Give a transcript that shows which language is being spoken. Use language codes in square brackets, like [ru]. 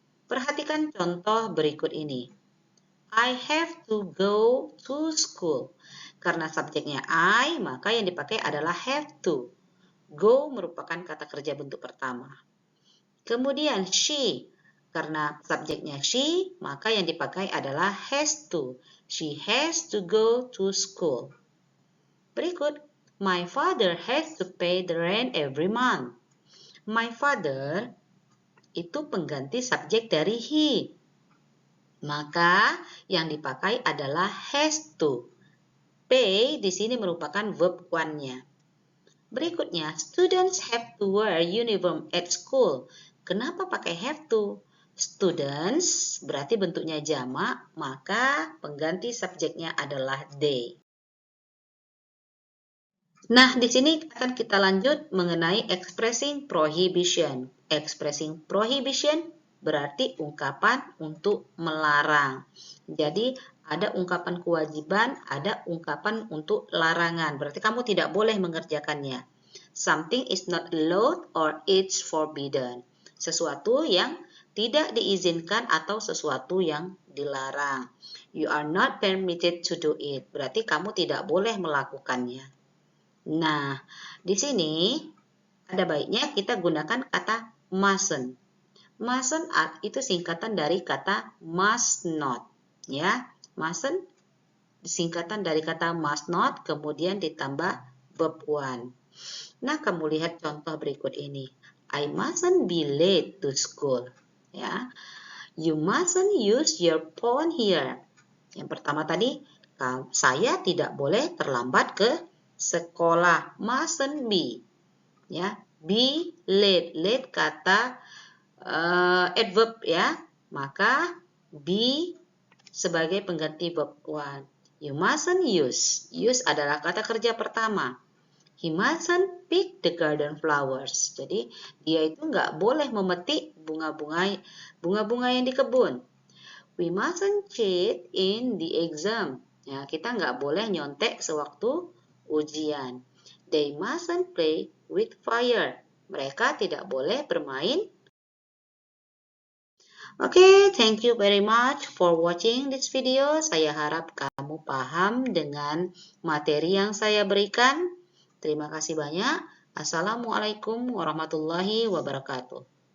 [id] Perhatikan contoh berikut ini. [en] I have to go to school. [id] Karena subjeknya I, maka yang dipakai adalah have to. Go merupakan kata kerja bentuk pertama. Kemudian she. Karena subjeknya she, maka yang dipakai adalah has to. [en] She has to go to school. [id] Berikut, [en] my father has to pay the rent every month. [id] My father itu pengganti subjek dari he. Maka yang dipakai adalah has to. Pay di sini merupakan verb one-nya. Berikutnya, [en] students have to wear uniform at school. [id] Kenapa pakai have to? Students berarti bentuknya jamak, maka pengganti subjeknya adalah they. Nah, di sini akan kita lanjut mengenai expressing prohibition. Expressing prohibition berarti ungkapan untuk melarang. Jadi, ada ungkapan kewajiban, ada ungkapan untuk larangan. Berarti kamu tidak boleh mengerjakannya. [en] Something is not allowed or it's forbidden. [id] Sesuatu yang tidak diizinkan atau sesuatu yang dilarang. [en] You are not permitted to do it. [id] Berarti kamu tidak boleh melakukannya. Nah, di sini ada baiknya kita gunakan kata mustn't. Mustn't itu singkatan dari kata must not. Ya, mustn't singkatan dari kata must not, kemudian ditambah verb one. Nah, kamu lihat contoh berikut ini. [en] I mustn't be late to school. [id] Ya, [en] you mustn't use your phone here. [id] Yang pertama tadi, saya tidak boleh terlambat ke sekolah. [en] Mustn't be. [id] Ya, [en] be late. [id] Late kata adverb ya. Maka be sebagai pengganti verb one. [en] You mustn't use. [id] Use adalah kata kerja pertama. [en] He mustn't pick the garden flowers. [id] Jadi dia itu nggak boleh memetik bunga-bunga yang di kebun. [en] We mustn't cheat in the exam. [id] Ya, kita nggak boleh nyontek sewaktu ujian. [en] They mustn't play with fire. [id] Mereka tidak boleh bermain. [en] Oke, thank you very much for watching this video. [id] Saya harap kamu paham dengan materi yang saya berikan. Terima kasih banyak. Assalamualaikum warahmatullahi wabarakatuh.